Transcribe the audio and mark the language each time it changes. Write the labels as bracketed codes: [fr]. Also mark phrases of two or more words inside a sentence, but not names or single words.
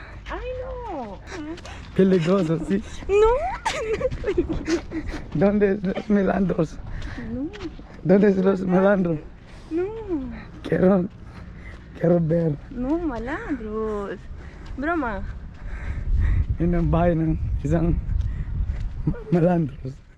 [en] I know. [es] Peligroso, sí. No. ¿Dónde es los melandros? No. ¿Dónde es los melandros? No. Quiero ver. No, malandros. Broma. [tl] Yun ang bahay ng isang malandros.